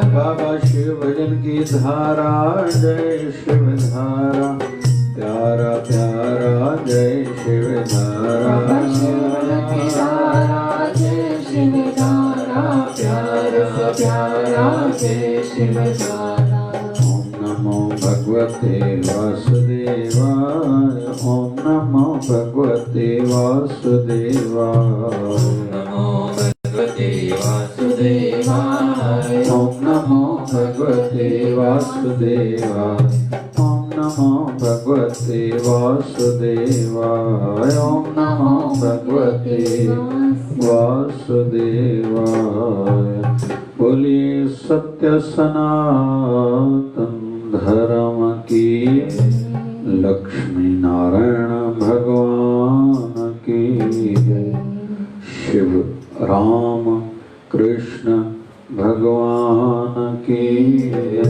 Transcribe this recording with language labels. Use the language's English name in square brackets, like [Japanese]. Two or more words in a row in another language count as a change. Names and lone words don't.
[Hindi] बाबा शिवजन की धारा जय शिवधारा, प्यारा प्यारा जय शिवधारा, शिवजन की धारा जय शिवधारा, प्यार से प्यारा जय शिवधारा। [Sanskrit] ओम नमो भगवते वासुदेवाय, ओम नमो भगवते वासुदेवाय, नमो भगवते वासुदेवाय, ओम नमो भगवते वासुदेवाय, ओम नमो भगवते वासुदेवाय, ओम नमो भगवते वासुदेवाय। [Hindi] बोलिए सत्य सनातन धर्म की, लक्ष्मी नारायण भगवान की जय। शिव राम कृष्ण भगवान की जय।